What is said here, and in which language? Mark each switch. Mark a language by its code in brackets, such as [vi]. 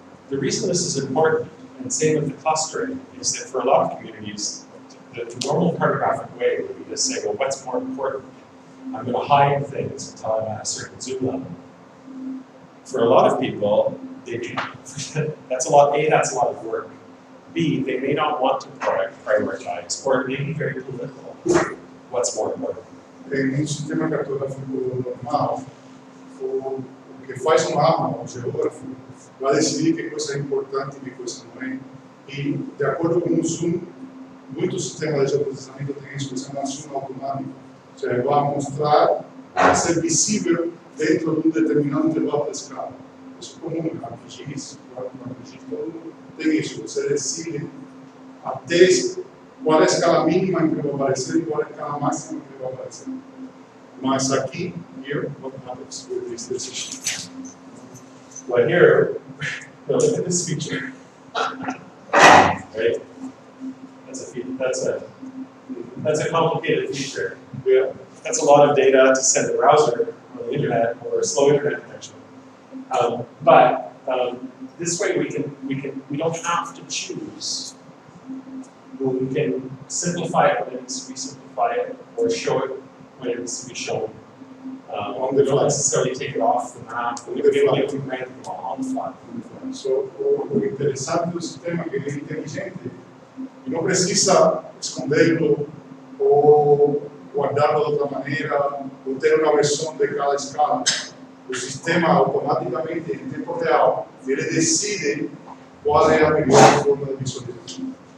[en] the reason this is important, and same with the clustering, is that for a lot of communities, the normal cartographic way would be to say, well, what's more important? I'm going to hide things until I'm at a certain zoom level. For a lot of people, that's a lot of work. B, they may not want to prioritize, or it may be very political. What's more important? [pt] Em sistema cartográfico normal, o que faz mapa, o geógrafo, vai decidir que coisa é importante e que coisa não é. E, de acordo com o zoom, muitos sistemas de geoprocessamento têm isso que se chama zoom automático. Ou seja, vai mostrar, vai ser visível dentro de determinado intervalo de escala. Isso é comum, ArcGIS, todo mundo tem isso. Você decide até qual é a escala mínima em que vai aparecer e qual é a escala máxima em que vai aparecer. Mas aqui, [en] here, what happens with this decision? Well, here, look at this feature. Right? That's a complicated feature. Yeah. That's a lot of data to send a browser on the internet or a slow internet connection. But this way we don't have to choose. We can simplify it when it needs to be simplified, or show it when it needs to be shown. We don't necessarily take it off the map. We can rank them all on the fly. [pt] So, o interessante do sistema é que ele é inteligente e não precisa esconderlo ou guardarlo de outra maneira ou ter uma versão de cada escala. O sistema automaticamente, em tempo real, ele decide qual é a melhor forma de visualização.